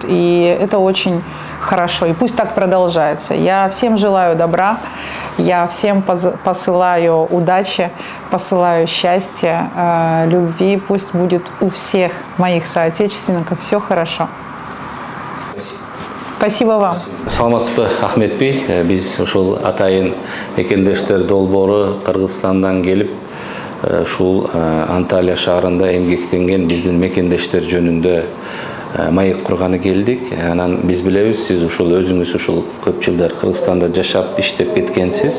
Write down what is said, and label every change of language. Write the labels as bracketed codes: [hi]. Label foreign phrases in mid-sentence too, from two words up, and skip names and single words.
[ru] И это очень хорошо. И пусть так продолжается. Я всем желаю добра. Я всем посылаю удачи, посылаю счастья, любви. Пусть будет у всех моих соотечественников все хорошо. Спасибо вам. [ky] Саламатсызбы, Ахметбей. Биз ушул атайын мекендештер долбоору Кыргызстандан келип, ушул Анталия шаарында эмгектенген биздин мекендештер жөнүндө маек курганы келдик. Анан биз билебиз, сиз ушул өзүңүз ушул көп жылдар Кыргызстанда жашап, иштеп кеткенсиз.